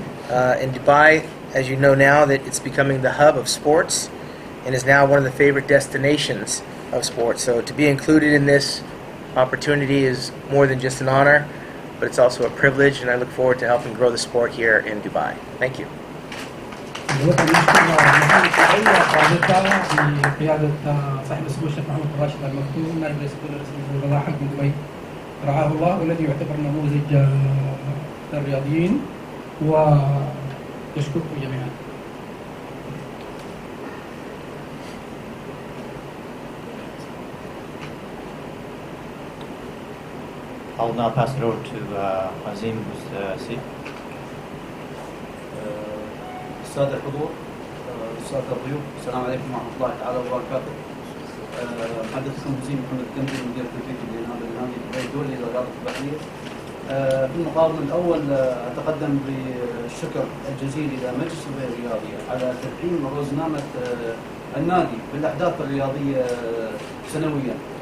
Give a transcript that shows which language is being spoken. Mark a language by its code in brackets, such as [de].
[en] In Dubai, as you know now, that it's becoming the hub of sports and is now one of the favorite destinations of sports. So to be included in this opportunity is more than just an honor, but it's also a privilege, and I look forward to helping grow the sport here in Dubai. Thank you. [ar] بقيادة صاحب السمو الشيخ محمد بن راشد المكتوم نائب رئيس الوزراء حكم دبي رعاه الله، والذي يعتبر نموذج للرياضيين، ويشكركم جميعا. [en] I'll now pass it over to Azim, who's seat. [ar] السادة الحضور، السادة الضيوف، السلام عليكم ورحمة الله تعالى وبركاته. محدثكم وزير محمد الكندي مدير التنفيذي لنادي دبي الدولي للرياضة البحرية. في المقام الأول أتقدم بالشكر الجزيل إلى مجلس دبي الرياضي على تدعيم روزنامة النادي بالأحداث الرياضية سنويا.